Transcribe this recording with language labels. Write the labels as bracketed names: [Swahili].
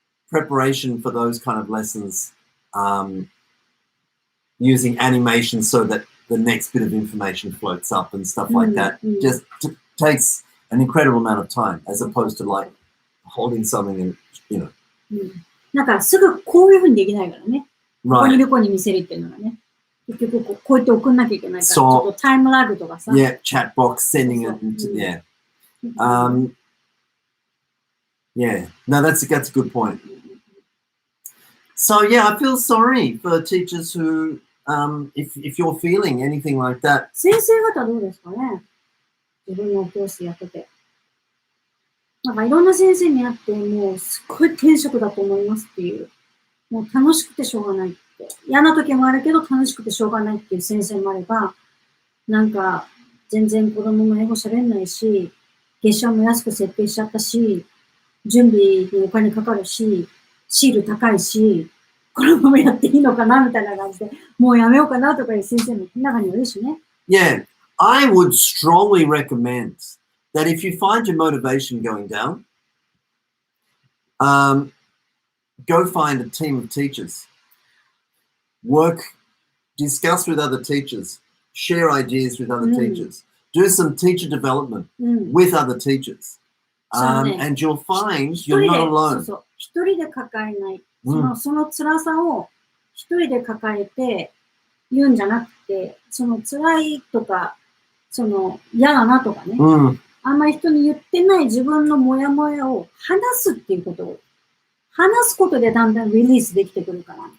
[English] preparation for those kind of lessons, using animation so that the next bit of information floats up and stuff like that, just takes an incredible amount of time, as opposed to like holding something and, you know. [Japanese] なんかすぐこういうふうにできないからね。ここにい [English] Right. [Japanese] る子に見せるっていうのがね。結局こうやって送んなきゃいけないから、ちそうょっとタイムラグとかさ。 [English] Yeah, chat box, sending it into, yeah. Yeah, no, that's a good point. So yeah, I feel sorry for teachers who, if you're feeling anything like that. [Japanese] 先生方どうですかね、自分の教室やってて。なんかいろんな先生に会って、もうすっごい転職だと思いますっていう。もう楽しくてしょうがないって。嫌な時もあるけど楽しくてしょうがないっていう先生もあれば、なんか全然子供も英語喋んないし、月謝も安く設定しちゃったし、準備にお金かかるし、シール高いし、このままやっていいのかなみたいな感じで、もうやめようかなとかいう先生も中にはいるしね。 [English] Yeah, I would strongly recommend that if you find your motivation going down, go find a team of teachers. Discuss with other teachers, share ideas with other teachers, do some teacher development with other teachers. And you'll find you're not alone. [Japanese] そうそう。一人で抱えない。その辛さを一人で抱えて言うんじゃなくて、その辛いとか、その嫌だなとかね、あんまり人に言ってない自分のモヤモヤを話すっていうことを、話すことでだんだんリリースできてくるから。